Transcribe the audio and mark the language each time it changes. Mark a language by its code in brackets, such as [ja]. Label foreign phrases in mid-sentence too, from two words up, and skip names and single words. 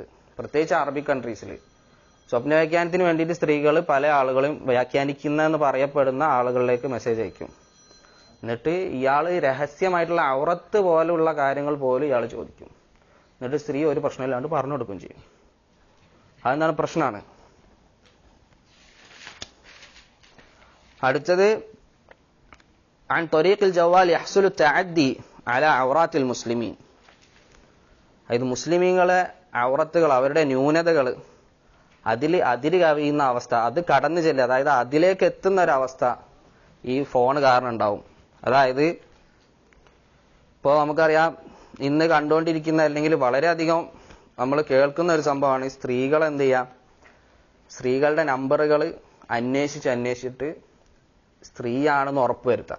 [ml] പ്രത്യേകിച്ച് [en] Arabic countries [ml] സ്വപ്നവ്യാഖ്യാനത്തിന് വേണ്ടിയിട്ട് സ്ത്രീകൾ പല ആളുകളും വ്യാഖ്യാനിക്കുന്നതെന്ന് പറയപ്പെടുന്ന ആളുകളിലേക്ക് മെസ്സേജ് അയക്കും. എന്നിട്ട് ഇയാൾ രഹസ്യമായിട്ടുള്ള ഔറത്ത് പോലുള്ള കാര്യങ്ങൾ പോലും ഇയാൾ ചോദിക്കും. എന്നിട്ട് സ്ത്രീ ഒരു പ്രശ്നമില്ലാണ്ട് പറഞ്ഞു കൊടുക്കുകയും ചെയ്യും. അതെന്താണ് പ്രശ്നമാണ്. അടുത്തത് [ar] عن طريق الجوال يحصل التعدي على عورات المسلمين. [ml] അതായത് മുസ്ലിമീങ്ങളെ ഔറത്തുകൾ, അവരുടെ ന്യൂനതകൾ, അതിര് കവിയുന്ന അവസ്ഥ, അത് കടന്നു ചെല്ലുക, അതായത് അതിലേക്ക് എത്തുന്ന ഒരവസ്ഥ ഈ ഫോൺ കാരണം ഉണ്ടാവും. അതായത് ഇപ്പോൾ നമുക്കറിയാം ഇന്ന് കണ്ടുകൊണ്ടിരിക്കുന്ന അല്ലെങ്കിൽ വളരെയധികം നമ്മൾ കേൾക്കുന്ന ഒരു സംഭവമാണ് ഈ സ്ത്രീകൾ എന്ത് ചെയ്യാം, സ്ത്രീകളുടെ നമ്പറുകൾ അന്വേഷിച്ചിട്ട് സ്ത്രീയാണെന്ന് ഉറപ്പുവരുത്താം.